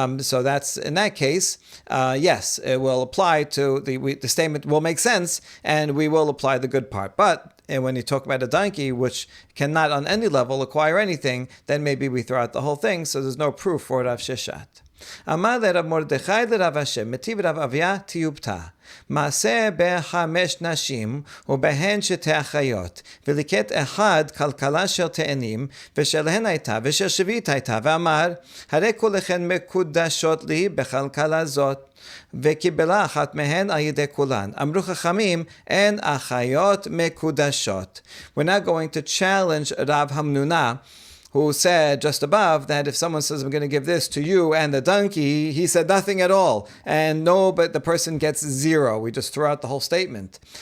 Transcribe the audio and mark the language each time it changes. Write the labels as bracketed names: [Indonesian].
[English] So that's, in that case, yes, it will apply to the statement will make sense, and we will apply the good part. But and when you talk about a donkey, which cannot on any level acquire anything, then maybe we throw out the whole thing, so there's no proof for Rav Sheshat. [Aramaic] Amar le Rav Mordechai le Rav Hashem, metiv Rav Avia tiyubta. [Hebrew] מעשה בחמש נשים ובהן שתי אחיות וליקט אחד כלכלה של תאנים ושלהן הייתה ושל שביעית הייתה ואמר הרי כולכן מקודשות לי בכלכלה זאת וקיבלה אחת מהן על ידי כולן. אמרו חכמים, אין אחיות מקודשות. [English] We're now going to challenge Rav Hamnuna who said just above that if someone says, I'm going to give this to you and the donkey, he said nothing at all. And no, but the person gets 0. We just throw out the whole statement.